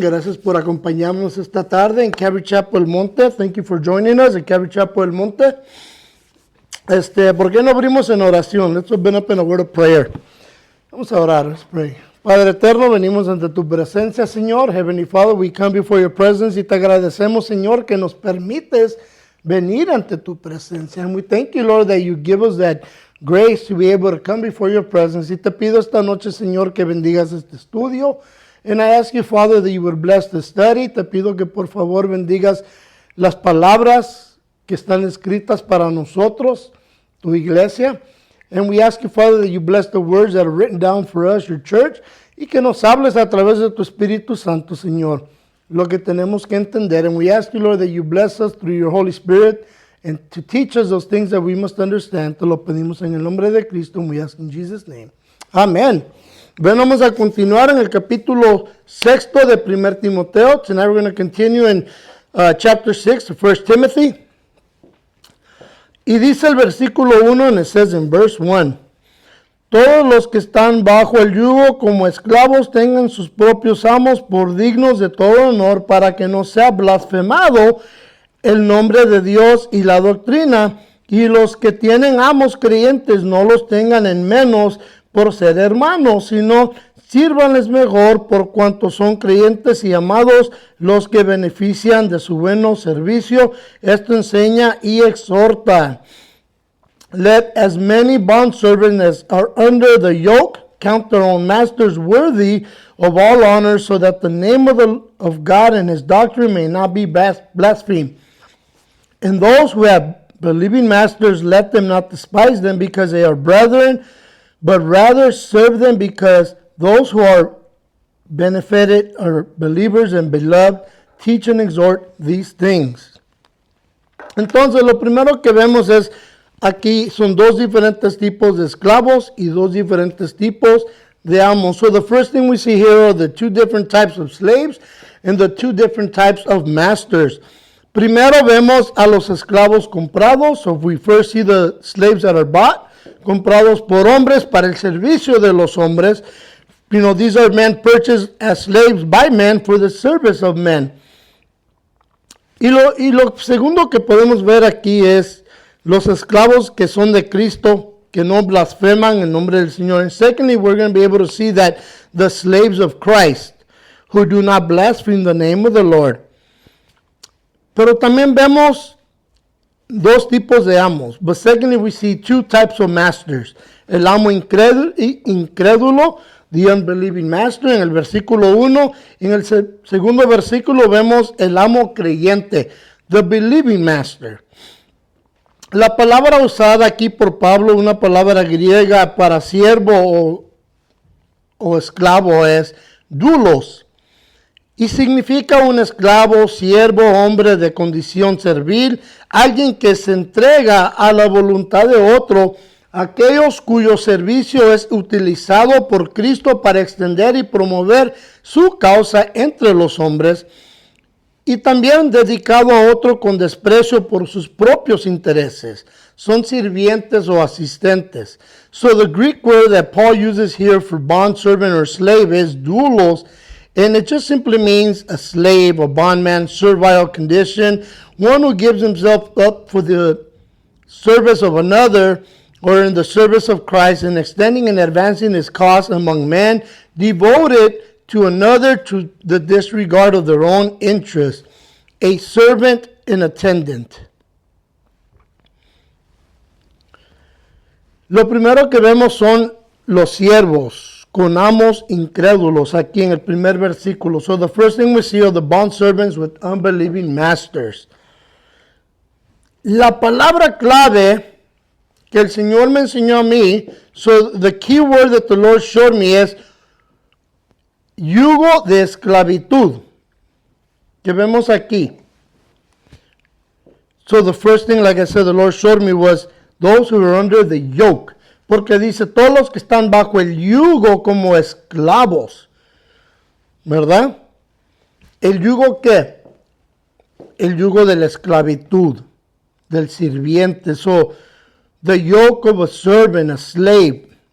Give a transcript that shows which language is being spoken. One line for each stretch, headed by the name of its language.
Spanish: Gracias por acompañarnos esta tarde en Calvary Chapel El Monte.
English: Thank you for joining us in Calvary Chapel El Monte.
Spanish: ¿Por qué no abrimos en oración?
English: Let's open up in a word of prayer.
Spanish: Vamos a orar.
English: Let's pray.
Spanish: Padre eterno, venimos ante tu presencia, Señor.
English: Heavenly Father, we come before your presence
Spanish: y te agradecemos, Señor, que nos permites venir ante tu presencia.
English: And we thank you, Lord, that you give us that grace to be able to come before your presence.
Spanish: Y te pido esta noche, Señor, que bendigas este estudio.
English: And I ask you, Father, that you would bless the study.
Spanish: Te pido que por favor bendigas las palabras que están escritas para nosotros, tu iglesia.
English: And we ask you, Father, that you bless the words that are written down for us, your church,
Spanish: y que nos hables a través de tu Espíritu Santo, Señor, lo que tenemos que entender.
English: And we ask you, Lord, that you bless us through your Holy Spirit and to teach us those things that we must understand.
Spanish: Te lo pedimos en el nombre de Cristo,
English: and we ask in Jesus' name.
Spanish: Amén. Bueno, vamos a continuar en el capítulo 6 de 1 Timoteo.
English: Tonight we're going to continue in chapter 6 of 1 Timothy.
Spanish: Y dice el versículo 1,
English: and it says in verse 1,
Spanish: todos los que están bajo el yugo como esclavos tengan sus propios amos por dignos de todo honor, para que no sea blasfemado el nombre de Dios y la doctrina, y los que tienen amos creyentes no los tengan en menos por ser hermanos, sino sírvanles mejor por cuanto son creyentes y amados, los que benefician de su buen servicio. Esto enseña y exhorta.
English: Let as many bondservants as are under the yoke count their own masters worthy of all honor, so that the name of God and his doctrine may not be blasphemed. And those who have believing masters, let them not despise them because they are brethren, but rather serve them, because those who are benefited are believers and beloved. Teach and exhort these things.
Spanish: Entonces, lo primero que vemos es aquí son dos diferentes tipos de esclavos y dos diferentes tipos de amos.
English: So the first thing we see here are the two different types of slaves and the two different types of masters.
Spanish: Primero vemos a los esclavos comprados.
English: So we first see the slaves that are bought,
Spanish: comprados por hombres para el servicio de los hombres.
English: You know, these are men purchased as slaves by men for the service of men.
Spanish: Y lo segundo que podemos ver aquí es los esclavos que son de Cristo, que no blasfeman el nombre del Señor.
English: And secondly, we're going to be able to see that the slaves of Christ, who do not blaspheme the name of the Lord.
Spanish: Pero también vemos dos tipos de amos.
English: But secondly, we see two types of masters.
Spanish: El amo incrédulo,
English: the unbelieving master,
Spanish: en el versículo 1. En el segundo versículo vemos el amo creyente,
English: the believing master.
Spanish: La palabra usada aquí por Pablo, una palabra griega para siervo o esclavo, es doulos. Y significa un esclavo, siervo, hombre de condición servil, alguien que se entrega a la voluntad de otro, aquellos cuyo servicio es utilizado por Cristo para extender y promover su causa entre los hombres, y también dedicado a otro con desprecio por sus propios intereses. Son sirvientes o asistentes.
English: So the Greek word that Paul uses here for bondservant or slave is doulos, and it just simply means a slave, a bondman, servile condition, one who gives himself up for the service of another, or in the service of Christ, and extending and advancing his cause among men, devoted to another to the disregard of their own interest. A servant and attendant.
Spanish: Lo primero que vemos son los siervos con amos incrédulos aquí en el primer versículo.
English: So the first thing we see are the bondservants with unbelieving masters.
Spanish: La palabra clave que el Señor me enseñó a mí,
English: so the key word that the Lord showed me is
Spanish: yugo de esclavitud, que vemos aquí.
English: So the first thing, like I said, the Lord showed me was those who are under the yoke.
Spanish: Porque dice, todos los que están bajo el yugo como esclavos. ¿Verdad? ¿El yugo qué? El yugo de la esclavitud, del sirviente.
English: So, the yoke of a servant, a slave.